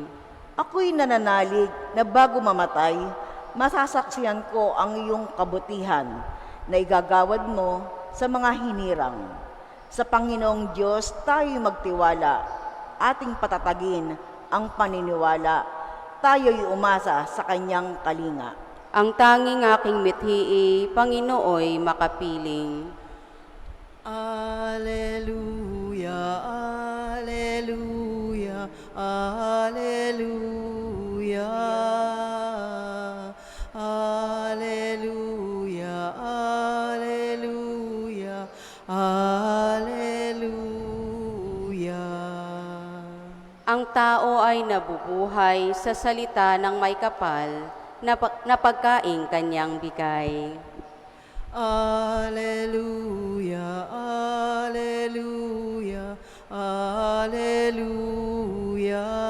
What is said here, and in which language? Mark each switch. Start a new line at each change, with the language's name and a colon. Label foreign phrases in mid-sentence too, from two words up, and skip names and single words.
Filipino: Ako'y nananalig na bago mamatay, masasaksihan ko ang iyong kabutihan na igagawad mo sa mga hinirang. Sa Panginoong Diyos tayo'y magtiwala, ating patatagin ang paniniwala, tayo'y umasa sa kanyang kalinga. Ang tanging aking mithi, Panginooy makapiling.
Latin: Alleluia, alleluia, alleluia. Alleluia, alleluia, alleluia.
Filipino: Ang tao ay nabubuhay sa salita ng may kapal na pagkaing kanyang bigay.
Latin: Alleluia, alleluia, alleluia.